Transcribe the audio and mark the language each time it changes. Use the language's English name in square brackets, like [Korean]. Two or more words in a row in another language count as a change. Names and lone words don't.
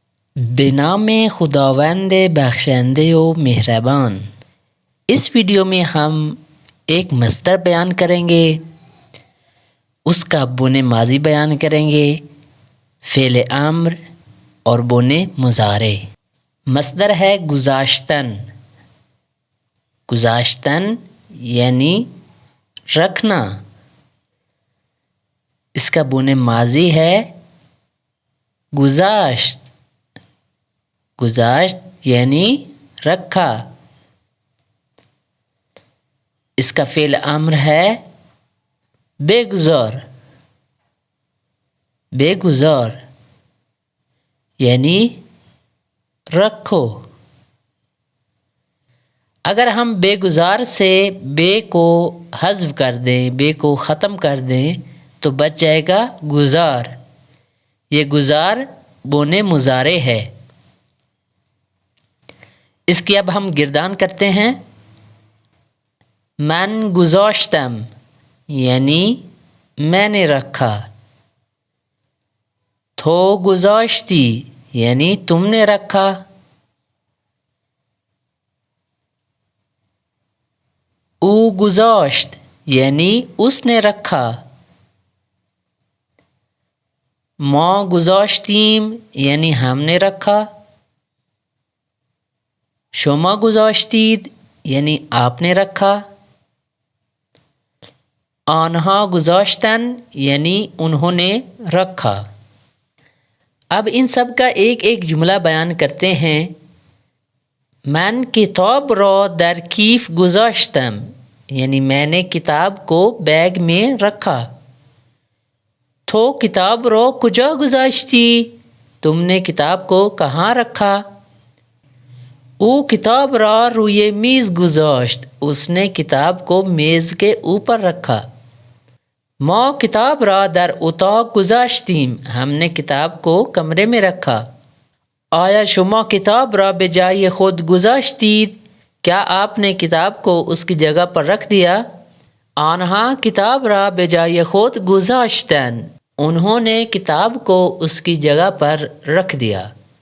[Persian] بنام خداوند بخشنده و مہربان۔ [Urdu] اس ویڈیو میں ہم ایک مصدر بیان کریں گے، اس کا بُن ماضی بیان کریں گے، فعل امر اور بُن مضارع۔ مصدر ہے گذاشتن۔ گذاشتن یعنی رکھنا۔ اس کا بُن ماضی ہے گذاشت۔ گذاشت یعنی رکھا۔ اس کا فعل امر ہے بے گزار۔ بے گزار یعنی رکھو۔ اگر ہم بے گزار سے بے کو حذف کر دیں، بے کو ختم کر دیں تو بچ جائے گا گزار۔ یہ گزار بُن مضارع ہے۔ اس کی اب ہم گردان کرتے ہیں۔ [Persian] من گذاشتم [Urdu] یعنی میں نے رکھا۔ [Persian] تو گذاشتی [Urdu] یعنی تم نے رکھا۔ [Persian] او گذاشت [Urdu] یعنی اس نے رکھا۔ [Persian] ما گذاشتیم [Urdu] یعنی ہم نے رکھا۔ [Persian] شما گذاشتید [Urdu] یعنی آپ نے رکھا۔ [Persian] آنہا گذاشتن [Urdu] یعنی انہوں نے رکھا۔ اب ان سب کا ایک ایک جملہ بیان کرتے ہیں۔ [Persian] من کتاب را در کیف گذاشتم [Urdu] یعنی میں نے کتاب کو بیگ میں رکھا۔ [Persian] تو کتاب را کجا گذاشتی؟ [Urdu] تم نے کتاب کو کہاں رکھا؟ [Persian] او کتاب را روی میز گذاشت [Urdu] اس نے کتاب کو میز کے اوپر رکھا۔ [Persian] ما کتاب را در اتاق گذاشتیم [Urdu] ہم نے کتاب کو کمرے میں رکھا۔ [Persian] آیا شما کتاب را بجائے خود گذاشتید؟ [Urdu] کیا آپ نے کتاب کو اس کی جگہ پر رکھ دیا؟ [Persian] آنہا کتاب را بجائے خود گذاشتن [Urdu] انہوں نے کتاب کو اس کی جگہ پر رکھ دیا۔